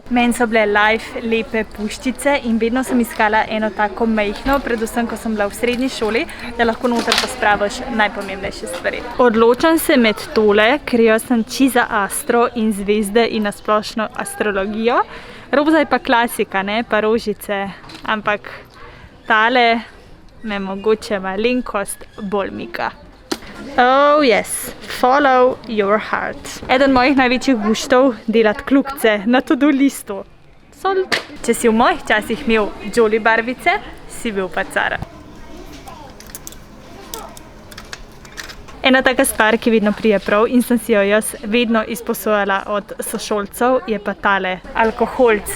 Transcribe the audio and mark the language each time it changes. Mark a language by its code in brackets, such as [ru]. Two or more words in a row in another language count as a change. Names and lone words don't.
[sl] Meni so bile life lepe puščice in vedno sem iskala eno tako majhno, predvsem, ko sem bila v srednji šoli, da lahko noter pospraviš najpomembnejše stvari. Odločam se med tole, ker jaz sem čiza astro in zvezde in nasplošno astrologijo. Roza je pa klasika, ne, pa rožice, ampak tale me mogoče malenkost bolj mika. [en] Oh yes, follow your heart. [sl] Eden mojih največjih guštov delati kljukce na to-do listu. Sold. Če si v mojih časih imel Jolly barvice, si bil pa cara. Ena taka stvar, ki vedno prije prav in sem si jo jaz vedno izposojala od sošolcev, je pa tale alkoholc.